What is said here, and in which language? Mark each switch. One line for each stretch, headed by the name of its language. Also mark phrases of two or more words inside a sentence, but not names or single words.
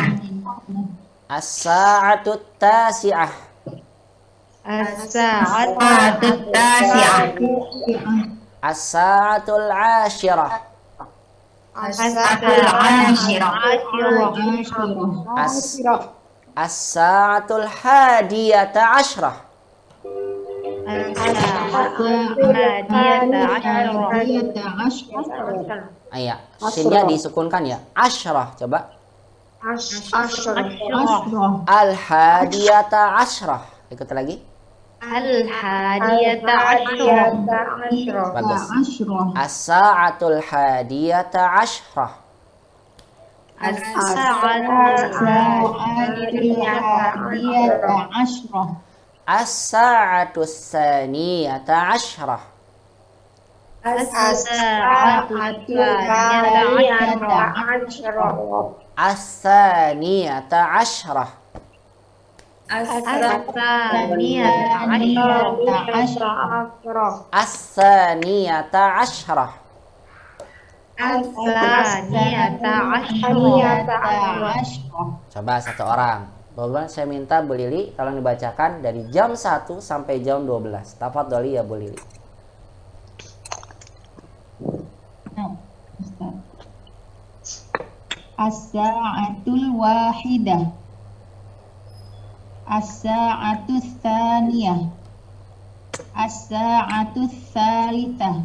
Arabic: الساعة التاسعة. الساعة التاسعة. الساعة العاشرة. الساعة العاشرة. الساعة الحادية عشرة.
Indonesian: Iya, sinnya disukunkan ya. Ashrah, coba.
Arabic: الحادية عشرة.
Indonesian: Ikut lagi.
Arabic: الحادية عشرة.
Indonesian: Bagus.
Arabic: الساعة الحادية عشرة. الساعة الثانية عشرة. الثانية عشرة. الثانية عشرة.
Indonesian: Coba satu orang. Bapak saya minta Bu Lili tolong dibacakan dari jam 1 sampai jam 12.
Arabic: تفضلي يا Bu Lili. الساعة الواحدة. الساعة الثانية. الساعة الثالثة.